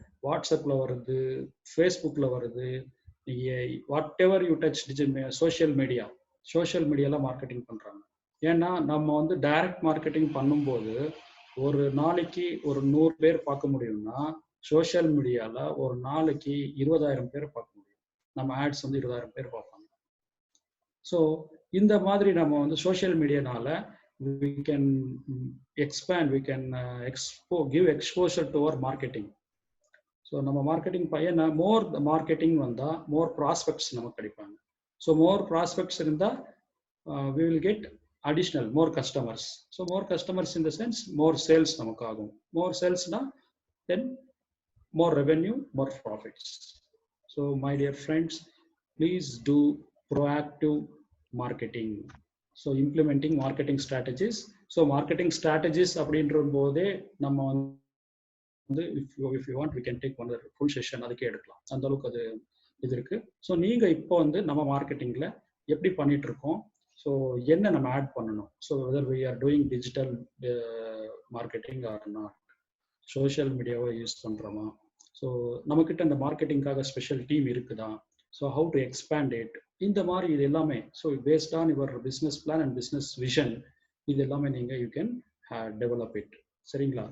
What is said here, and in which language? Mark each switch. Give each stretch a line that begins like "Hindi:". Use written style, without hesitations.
Tamil: வாட்ஸ்அப்பில் வருது, ஃபேஸ்புக்கில் வருது,
English: whatever you touch
Tamil: social மீடியாவில் மார்க்கெட்டிங் பண்ணுறாங்க. ஏன்னா நம்ம வந்து டைரக்ட் மார்க்கெட்டிங் பண்ணும்போது ஒரு நாளைக்கு ஒரு 100 பேர் பார்க்க முடியும்னா, சோஷியல் மீடியாவில் ஒரு நாளைக்கு 20,000 பேர் பார்க்க முடியும். நம்ம ஆட்ஸ் வந்து 20,000 பேர் பார்ப்பாங்க. ஸோ இந்த மாதிரி நம்ம வந்து social மீடியானால
English: we can expand, we can give exposure to our marketing.
Tamil: So நம்ம மார்க்கெட்டிங் பையனா மோர் மார்க்கெட்டிங் வந்தால் மோர் ப்ராஸ்பெக்ட்ஸ் நமக்கு கிடைப்பாங்க. ஸோ மோர் ப்ராஸ்பெக்ட்ஸ் இருந்தால்
English: we will get additional more customers. So more customers in the sense more sales நமக்கு ஆகும். more salesனா then more revenue, more profits. So my dear friends, please do proactive marketing. So implementing marketing strategies. So marketing strategies
Tamil: அப்படின்ற போதே நம்ம வந்து
English: if you want we can take one full session
Tamil: அதுக்கே எடுக்கலாம். அந்த அளவுக்கு அது இது இருக்கு. ஸோ நீங்க இப்போ வந்து நம்ம மார்க்கெட்டிங்ல எப்படி பண்ணிட்டு இருக்கோம், ஸோ என்ன நம்ம ஆட் பண்ணணும், so
English: whether we are doing digital marketing or not,
Tamil: social மீடியாவை யூஸ் பண்றோமா, ஸோ நம்மக்கிட்ட அந்த மார்க்கெட்டிங்காக ஸ்பெஷல் டீம் இருக்குதா,
English: so how to expand it,
Tamil: இந்த மாதிரி இது எல்லாமே so based on your business plan and business vision இது எல்லாமே நீங்கள் யூ கேன் டெவலப் இட். சரிங்களா?